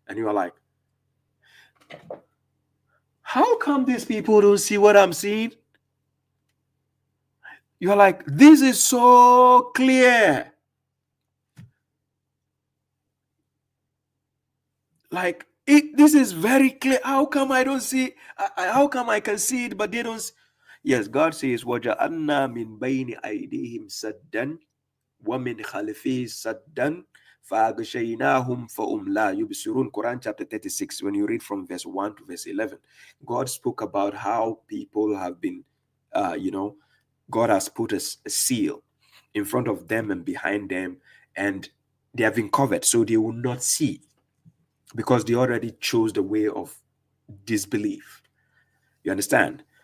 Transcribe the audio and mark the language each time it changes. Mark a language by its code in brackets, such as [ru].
[en] And you are like, how come these people don't see what I'm seeing? You're like, this is so clear. Like, this is very clear. How come I don't see? How come I can see it, but they don't? Yes, God says, [ar] وَجَعَلْنَا مِنْ بَيْنِ أَيْدِيهِمْ سَدًّا وَمِنْ خَلْفِهِ سَدًّا فَأَغْشَيْنَاهُمْ فَهُمْ لَا يُبْصِرُونَ. [en] Quran chapter 36, when you read from verse 1 to verse 11, God spoke about how people have been, God has put a seal in front of them and behind them, and they have been covered, so they will not see, because they already chose the way of disbelief. You understand?